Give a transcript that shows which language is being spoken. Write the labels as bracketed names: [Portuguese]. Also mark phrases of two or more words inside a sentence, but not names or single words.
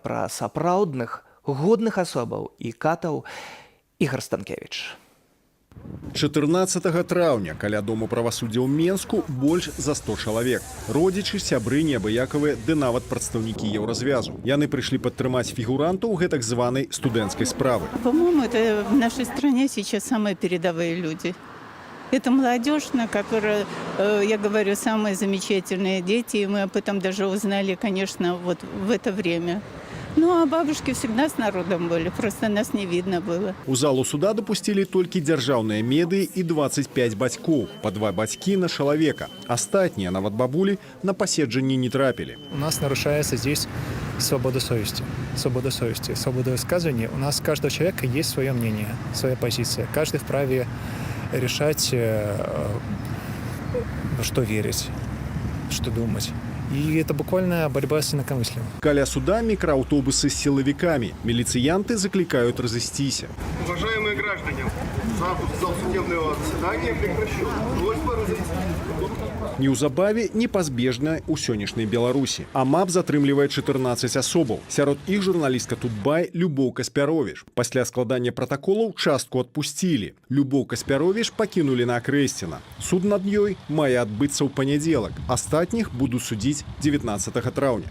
[Belarusian] Пра сапраўдных годных асобаў і катаў Ігар Станкевіч. 14 траўня каля дому правасуддзя ў Менску больш за 100 чалавек. Родзічы, сябры, неабыякавыя ды нават прадстаўнікі еўразвязу. Яны прыйшлі падтрымаць фігурантаў гэтак званай студэнцкай справы. [Russian] По-моему, это в нашей стране сейчас самые передовые люди. Это молодежь, на которой, я говорю, самые замечательные дети. И мы об этом даже узнали, конечно, вот в это время. Ну, а бабушки всегда с народом были, просто нас не видно было. [Belarusian] У залу суда допустили толькі дзяржаўныя медыі і 25 бацькоў, па 2 бацькі на чалавека. Астатнія, нават бабулі, на паседжанні не трапілі. [Russian] У нас нарушается здесь свобода совести. Свобода совести, свобода высказывания. У нас у каждого человека есть свое мнение, своя позиция. Каждый вправе решать, во что верить, что думать. И это буквально борьба с инакомыслием. [Belarusian] Каля суда [Russian] микроавтобусы с силовиками. Милициянты закликают разыстись. Уважаемые граждане, зал судебного заседания прекращен. Просьба разойтись. [Belarusian] Неўзабаве непазбежна ў сённяшняй Беларусі. АМАП затрымлівае 14 асобаў. Сярод іх журналістка Тутбай Любоў Каспяровіч. Пасля складання пратаколаў частку адпусцілі. Любоў Каспяровіч пакінулі на Акрэсціна. Суд над ёй мае адбыцца ў панядзелак. Астатніх будуць судзіць 19 траўня.